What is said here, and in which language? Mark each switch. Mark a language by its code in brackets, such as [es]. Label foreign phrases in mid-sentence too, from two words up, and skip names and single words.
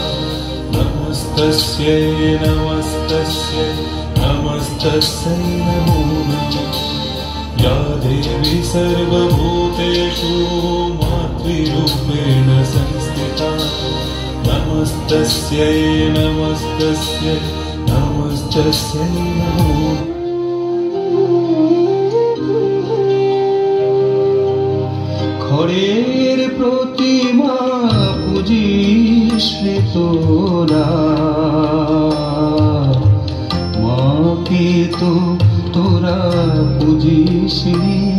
[sa] नमस्तस्यै नमस्तस्यै नमस्तस्यै नमो नमः। या देवी सर्वभूतेषु मातृरूपेण संस्थिता। नमस्तस्यै नमस्तस्यै नमस्तस्यै नमो। [bn] খড়ের প্রতিমা পূজিস রে তোরা, মাকে তো তোরা পূজিস রে।